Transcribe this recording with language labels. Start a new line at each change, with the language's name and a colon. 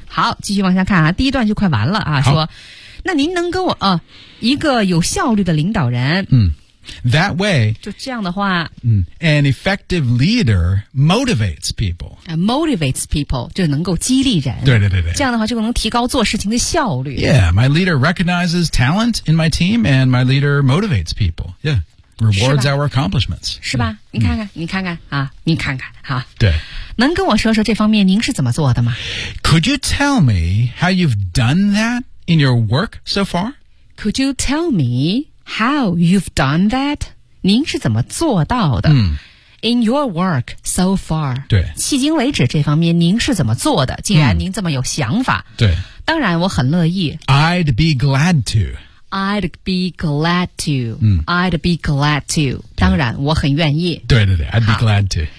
Chinese: 好继续往下看啊第一段就快完了啊说那您能跟我啊一个有效率的领导人
English: 嗯 That way
Chinese: 就这样的话
English: 嗯 An effective leader motivates people Motivates people
Chinese: 就能够激励人对对对对这样的话就能提高做事情的效率
English: Yeah my leader recognizes talent in my team and my leader motivates people YeahRewards our accomplishments.
Chinese: 是吧、嗯、你看看、嗯、你看看啊你看看啊对。能跟我说说这方面您是怎么做的吗
English: ?Could you tell me how you've done that in your work so far? Could you tell me how you've done that?
Chinese: 您是怎么做到的、嗯、
English: ?In your work so far.
Chinese: 对。迄今为止这方面您是怎么做的既然您这么有想法。嗯、对。当然我很乐意。
English: I'd be glad to. I'd be glad to.、
Chinese: 嗯、
English: I'd be glad to.
Chinese: 当然我很愿意。
English: 对对对 ,I'd be glad to.